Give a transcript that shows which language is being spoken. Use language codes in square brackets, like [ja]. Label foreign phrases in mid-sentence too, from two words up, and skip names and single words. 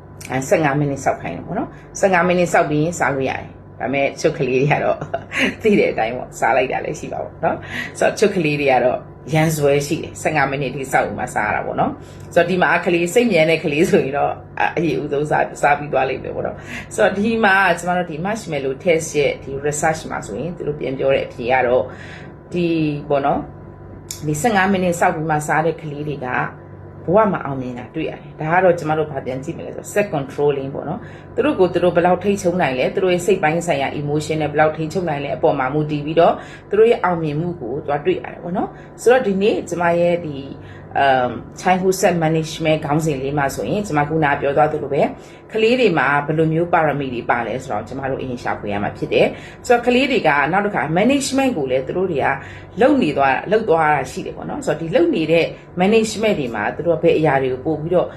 [my] 15 မိနစ်စောက်ခိုင်းတယ်ပေါ့နော်15မိနစ်စောက်ပြီးရင်စားလို့ရတယ်ဒါပေမဲ့ချုပ်ကလေးတွေကတော့သိတဲ့အတိုင်းပေါ့စားလိုက်တာလည်းရှိပါဘူးเนาะဆိုတော့ချုပ်ကလေးတွေကတော့ရန်စွဲရှိတယ်15မိနစ်ထိစောက်ပြီးမှစားရတာပေါ့เนาะဆိုတော့ဒီမှာကလေးစိတ်မြဲတဲ့ကလေးဆိုရင်တော့အရေးဥဆုံးစားပြီးသွားလိမ့်မယ်ပေါ့เนาะဆိုတော့ဒီမှာကျွန်တော်တို့ဒီ [en] marshmallow test [my] ရဲ့ဒီ research မှာဆိုရင်သူတို့ပြန်ပြောတဲ့အဖြေကတော့ဒီ ပေါ့เนาะဒီ15မိနစ်စောက်ပြီးမှစားတဲ့ကလေးတွေကဘဝမှာအောင်မြင်တာတွေ့ရတယ်ဒါကတော့ကျမတို့ဗာပြန်ကြည့်မယ်လဲဆို [en] set controlling [my] ပေါ့နော်သူတို့ကိုသူတို့ဘယ်လောက်ထိချုံနိုင်လဲသူတို့ရဲ့စိတ်ပိုင်းဆိုင်ရာ emotion နဲ့ဘယ်လောက်ထိချုံနိုင်လဲအပေါ်မှာမူတည်ပြီးတော့သူတို့ရဲ့အောင်မြင်မှုကိုတွားတွေ့ရတယ်ပေါ့နော်ဆိုတော့ဒီနေ့ကျမရဲ့ဒီ [en] childhood set management [my] ခေါင်းစဉ်လေးမှာဆိုရင်ကျွန်မခုနပြောသွားသလိုပဲ ကလေးတွေမှာဘယ်လိုမျိုး parameter တွေပါလဲဆိုတော့ကျွန်မတို့အရင်ရှာဖွေရမှာဖြစ်တယ်ဆိုတော့ကလေးတွေကနောက်တစ်ခါ management ကိုလည်းသူတို့တွေကလုပ်သွားတာရှိတယ်ပေါ့နော်ဆိုတော့ဒီလုပ်နေတဲ့ management တွေမှာသူတို့ဘယ်အရာတွေကိုပို့ပြီးတော့